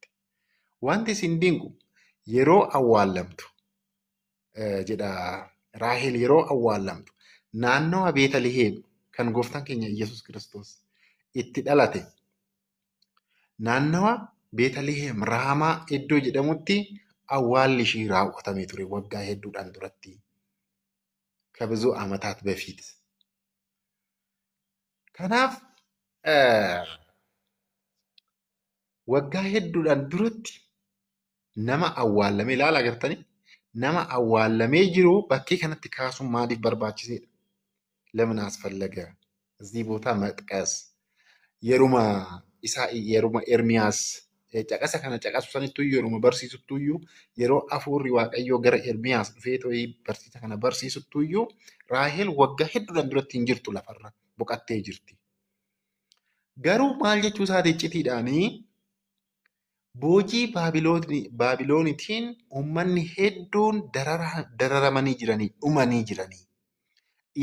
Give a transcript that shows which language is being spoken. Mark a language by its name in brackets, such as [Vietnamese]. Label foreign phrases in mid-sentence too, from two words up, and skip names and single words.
[Oromo] Wanti isin dinqu yeroo awwaallamtu jedha Raahel yeroo awwaallamtu naannawa Beetaliheem kan gooftaan keenya Iyyasuus Kiristoos itti dhalate naannawa Beetaliheem Raamaa iddoo jedhamutti awwaalli ishii raawwatamee ture waggaa hedduudhaan duratti [Amharic] ከብዙ ዓመታት በፊት [Oromo] kanaaf waggaa hedduudhaan duratti nama awwaallamee ilaala agartanii nama awwaallamee jiru bakkee kanatti kaasuun maaliif barbaachiseedha? [Amharic] ለምን አስፈለገ? እዚህ ቦታ መጥቀስ [Oromo] yeruma Ermiyaas caqasa kana caqasu sanittuu yeruma barsiisuttuyyuu yeroo hafuurri Waaqayyoo gara Ermiyaas dhufee ta'ee barsiisa kana barsiisuttuyyuu Raahel waggaa hedduudhaan duratti hin jirtu lafarra boqattee jirti. Garuu maal jechuu isaati iccitiidhaanii boojii Baabiloonitiin uummanni hedduun dararamanii jiranii dhumanii jiranii.